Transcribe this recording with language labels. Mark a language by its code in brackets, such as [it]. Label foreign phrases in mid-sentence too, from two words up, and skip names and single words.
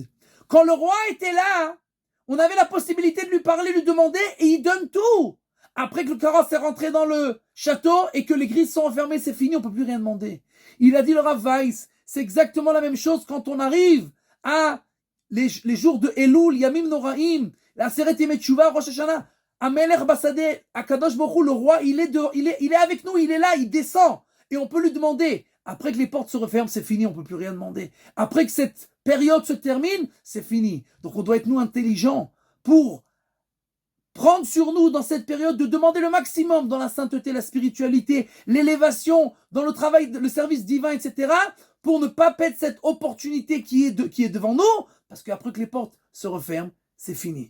[fr] Quand le roi était là, on avait la possibilité de lui parler, lui demander, et il donne tout. Après que le carrosse est rentré dans le château et que les grilles sont enfermées, c'est fini, on ne peut plus rien demander. » Il a dit le Rav Weiss, c'est exactement la même chose quand on arrive à les jours de Elul, [he] ימים נוראים, [fr] la [he] עשרת ימי תשובה, [fr] Rosh Hashanah, [he] המלך בשדה, הקדוש ברוך הוא, [fr] le roi, il est avec nous, il est là, il descend. Et on peut lui demander. Après que les portes se referment, c'est fini, on ne peut plus rien demander. Après que cette période se termine, c'est fini. Donc on doit être, nous, intelligents pour prendre sur nous, dans cette période, de demander le maximum dans la sainteté, la spiritualité, l'élévation, dans le travail, le service divin, etc., pour ne pas perdre cette opportunité qui est devant nous, parce qu'après que les portes se referment, c'est fini.